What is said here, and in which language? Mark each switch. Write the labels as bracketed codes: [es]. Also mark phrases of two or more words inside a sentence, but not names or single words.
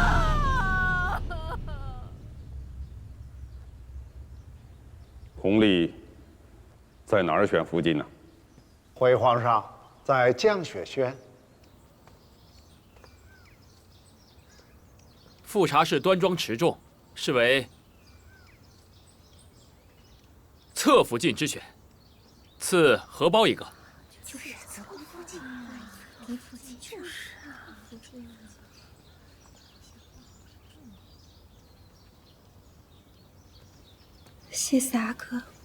[zh] 弘历在哪儿选福晋呢？回皇上，在降雪轩。富察氏端莊持重，是為側福晋之選，賜荷包一個。就是側福晋，離福晋就是啊。謝謝阿哥。